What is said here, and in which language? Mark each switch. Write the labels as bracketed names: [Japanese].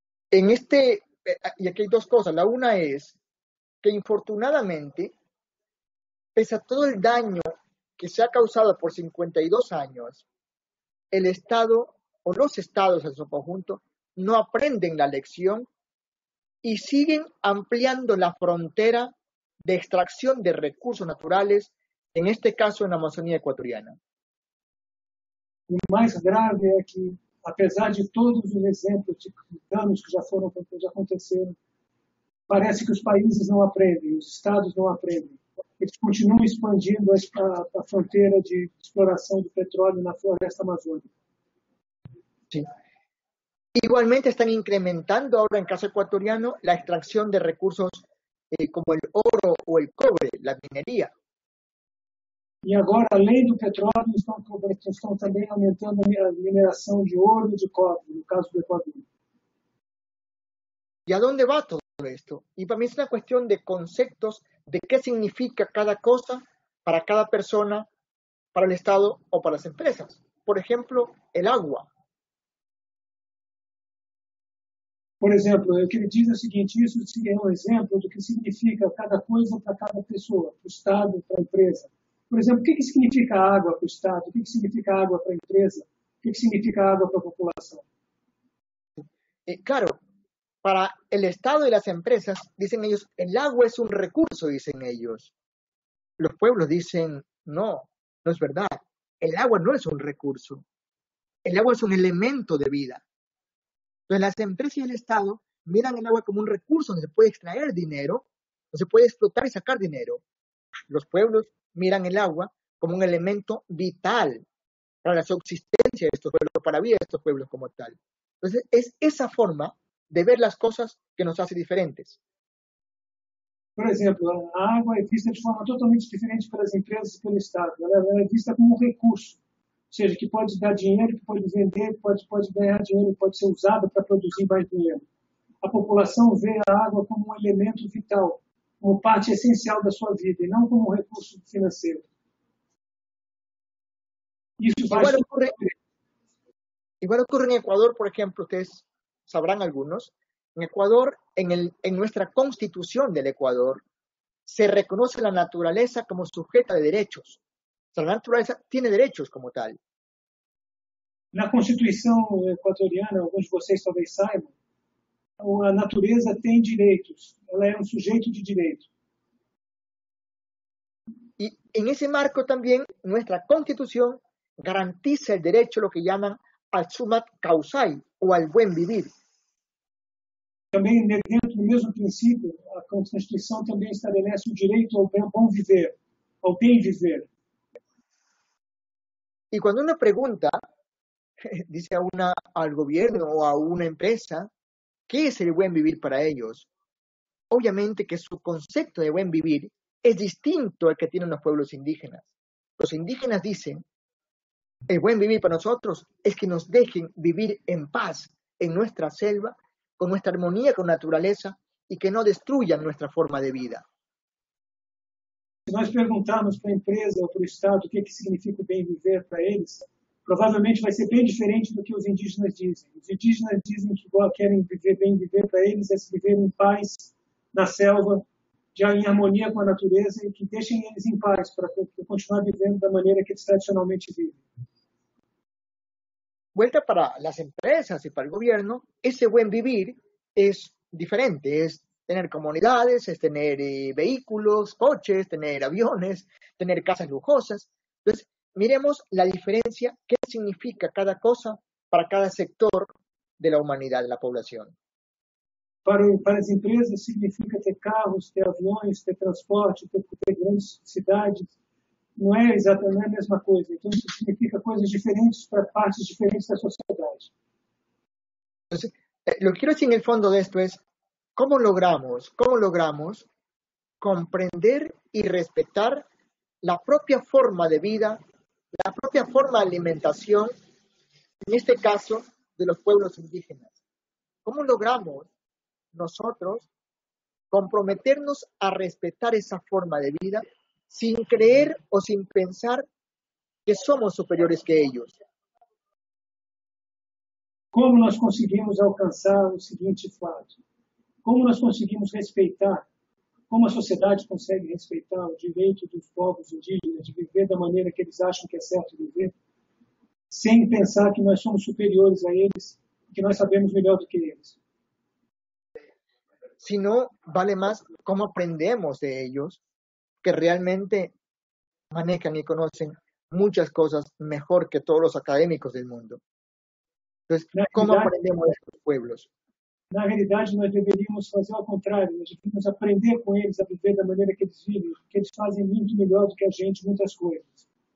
[Spanish] Y aquí hay dos cosas. La una es que infortunadamente, pese a todo el daño que se ha causado por 52 años, el Estado o los estados en su conjunto no aprenden la lección y siguen ampliando la frontera de extracción de recursos naturales, en este caso en la Amazonía ecuatoriana. [Portuguese] O mais grave é que, apesar de todos os exemplos de danos que já aconteceram, parece que os países não aprendem, os estados não aprendem. Eles continuam expandindo a fronteira de exploração do petróleo na floresta amazônica. [Spanish] Sí. Igualmente están incrementando ahora en caso ecuatoriano la extracción de recursos como el oro o el cobre, la minería. [Portuguese] E agora, além do petróleo, estão também aumentando a mineração de ouro e de cobre, no caso do Equador. [Spanish] ¿Y a dónde va todo esto? Y para mí es una cuestión de conceptos de qué significa cada cosa para cada persona, para el Estado o para las empresas. Por ejemplo, el agua. [Portuguese] Por exemplo, o que ele diz é o seguinte, isso é um exemplo do que significa cada coisa para cada pessoa, para o Estado, para a empresa. Por exemplo, o que significa água para o Estado? O que significa água para a empresa? O que significa água para a população? [Spanish] Claro, para el Estado y las empresas, dicen ellos, el agua es un recurso, dicen ellos. Los pueblos dicen, no es verdad. El agua no es un recurso. El agua es un elemento de vida. Entonces, las empresas y el Estado miran el agua como un recurso donde se puede extraer dinero, donde se puede explotar y sacar dinero. Los pueblos miran el agua como un elemento vital para la subsistencia de estos pueblos, para la vida de estos pueblos como tal. Entonces, es esa forma de ver las cosas que nos hace diferentes. [Portuguese] Por exemplo, a água é vista de forma totalmente diferente pelas empresas e pelo Estado. Ela é vista como um recurso, ou seja, que pode dar dinheiro, que pode vender, pode ganhar dinheiro, pode ser usado para produzir mais dinheiro. A população vê a água como um elemento vital, como parte essencial da sua vida, e não como um recurso financeiro. Isso vai [Spanish] igual ocurre en Ecuador, por ejemplo, ustedes sabrán algunos, en Ecuador, en nuestra constitución del Ecuador, se reconoce la naturaleza como sujeta de derechos. O sea, la naturaleza tiene derechos como tal. [Portuguese] Na Constituição equatoriana, alguns de vocês talvez saibam, a natureza tem direitos, ela é um sujeito de direito. [Spanish] Y en ese marco también nuestra constitución garantiza el derecho a lo que llaman al sumat causai o al buen vivir. [Portuguese] Também dentro do mesmo princípio, a Constituição também estabelece o direito ao bom viver, ao bem viver. [Spanish] Y cuando uno pregunta, dice al gobierno o a una empresa, ¿qué es el buen vivir para ellos? Obviamente que su concepto de buen vivir es distinto al que tienen los pueblos indígenas. Los indígenas dicen, el buen vivir para nosotros es que nos dejen vivir en paz en nuestra selva, con nuestra armonía con la naturaleza y que no destruyan nuestra forma de vida. [Portuguese] Se nós perguntarmos para a empresa ou para o Estado o que significa o bem viver para eles provavelmente vai ser bem diferente do que os indígenas dizem. Os indígenas dizem que querem viver bem, viver para eles é se viver em paz na selva, já em harmonia com a natureza, e que deixem eles em paz para continuar vivendo da maneira que eles tradicionalmente vivem. [Spanish] Vuelta para las empresas y para el gobierno, ese buen vivir es diferente, es tener comunidades, es tener vehículos, coches, tener aviones, tener casas lujosas. Entonces, miremos la diferencia, qué significa cada cosa para cada sector de la humanidad, de la población. [Portuguese] Para as empresas significa ter carros, ter aviões, ter transporte, ter grandes cidades. Não é exatamente a mesma coisa. Então, isso significa coisas diferentes para partes diferentes da sociedade. [Spanish] Entonces, lo que quiero decir en el fondo de esto es, ¿cómo logramos comprender y respetar la propia forma de vida, la propia forma de alimentación, en este caso, de los pueblos indígenas? ¿Cómo logramos nosotros comprometernos a respetar esa forma de vida sin creer o sin pensar que somos superiores que ellos? [Portuguese] Como nós conseguimos alcançar o seguinte fato? Como nós conseguimos respeitar, como a sociedade consegue respeitar o direito dos povos indígenas de viver da maneira que eles acham que é certo viver, sem pensar que nós somos superiores a eles, que nós sabemos melhor do que eles? [Spanish] Si no, vale más cómo aprendemos de ellos, que realmente manejan y conocen muchas cosas mejor que todos los académicos del mundo. Entonces, ¿cómo aprendemos de estos pueblos? [Portuguese] Na realidade, nós deveríamos fazer ao contrário. Nós deveríamos aprender com eles a viver da maneira que eles vivem, porque eles fazem muito melhor do que a gente muitas coisas.